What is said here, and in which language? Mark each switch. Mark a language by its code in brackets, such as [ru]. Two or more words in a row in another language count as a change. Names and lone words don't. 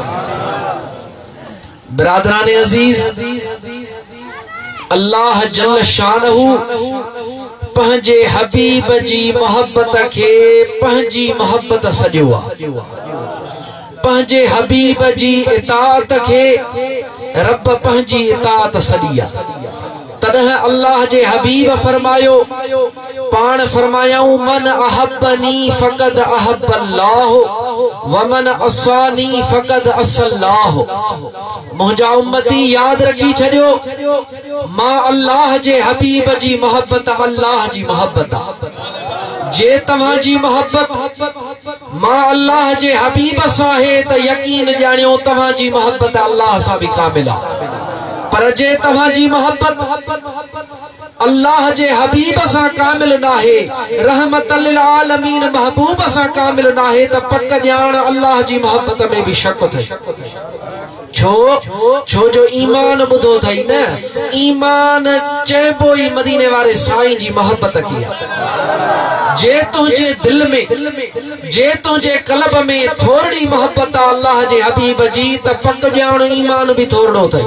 [sd] बिरादरान अजीज, अल्लाह जल्ल शानहू पंहिंजे हबीब जी मोहब्बत खे पंहिंजी मोहब्बत सॼो आहे, पंहिंजे हबीब जी इताअत खे रब पंहिंजी इताअत सॼी आहे। तॾहिं अल्लाह जे हबीब फरमायो, पाण फरमायाऊं, [ar] من أحبني فقد أحب الله ومن عصاني فقد عصى الله. [sd] मुंहिंजा उम्मती याद रखी छॾियो, मां अल्लाह जे हबीब जी मोहब्बत अल्लाह जी मोहब्बत आहे। जे तव्हां जी मोहब्बत मां अल्लाह जे हबीब सां है त यकीन ॼाणियो तव्हां जी मोहब्बत अल्लाह सां भी कामिल आहे। पर जे तव्हां जी मोहब्बत अल्लाह जे हबीब सा कामिल नाहे, [ar] رحمة للعالمين [sd] महबूब सा कामिल नाहे, त पक ॼाण अल्लाह जी मोहब्बत में भी शक थे। छो जो ईमान बुधो थई न, ईमान चेबो ही मदीने वाले साईं जी मोहब्बत की। जे तुझे दिल में, जे तुझे कल्ब में थोड़ी मोहब्बत अल्लाह जे हबीब जी, त पक ॼाण ईमान भी थोड़ो थे।